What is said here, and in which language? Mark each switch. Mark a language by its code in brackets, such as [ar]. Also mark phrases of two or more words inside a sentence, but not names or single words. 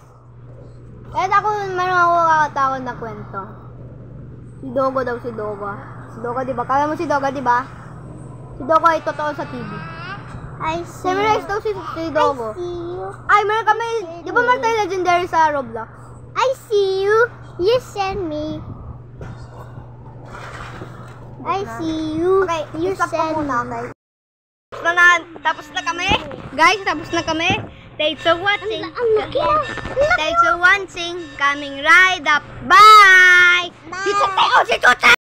[tl] Kahit ako meron ako kakatakot na kwento. Si Dogo daw, si Dogo. Si Dogo, diba? Kala mo si Dogo, diba? Si Dogo ay totoo sa TV. [en] I see [tl] Memorize daw si Dogo. [en] you. [tl] Ay, meron kami, di ba meron tayo legendary sa Roblox? [en] I see you. You send me. I see you. Okay, You [tl] stop ko [en] send [tl] muna, [en] me. [tl] okay? Tapos na kami. Guys, tapos na kami. [en] Thanks for watching. Thanks for watching. Coming right up. Bye! [tl] Si Chote! Oh, si Chote!